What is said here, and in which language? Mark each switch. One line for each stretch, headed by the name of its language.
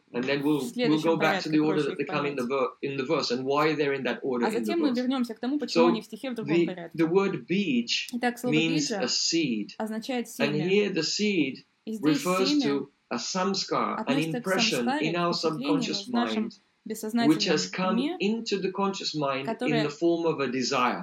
English: And then we'll go back to the order that they come in the verse and why they're in that order.
Russian: А затем мы вернемся к тому, почему они в стихе в другом порядке.
English: The word bij means a seed,
Russian: означает семя.
English: And here the seed refers to a samskar, an impression in our subconscious mind, which has come into the conscious mind in the form of a desire.